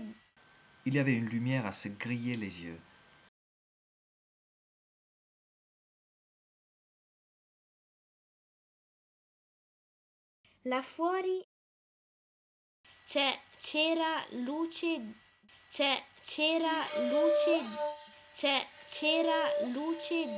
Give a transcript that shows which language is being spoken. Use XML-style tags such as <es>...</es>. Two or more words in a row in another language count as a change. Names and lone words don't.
<fr>Il y avait une lumière à se griller les yeux.</fr> <it>Là fuori c'era luce. C'era luce. C'era luce.</it>